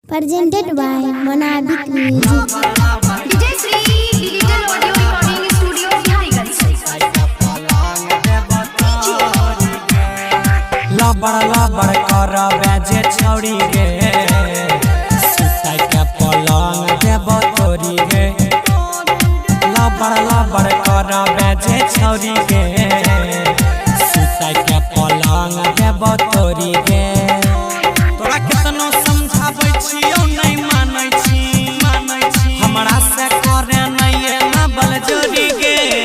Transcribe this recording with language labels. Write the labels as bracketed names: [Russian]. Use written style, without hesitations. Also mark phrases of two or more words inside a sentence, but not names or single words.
[English] Presented by Monadic Music. DJ Sri Digital Audio Recording Studio Bihariganj. [Maithili] लबड़ कर बेजे छौड़ी गे सुताई के पलंग देब तोरी गे लबड़ कर बेजे छौड़ी गे सुताई के पलंग देब तोरी गे तोरा केतनो समझाबै छियौ नहीं मानै छी हमरा से करे नहीं ना बल जोड़ी गे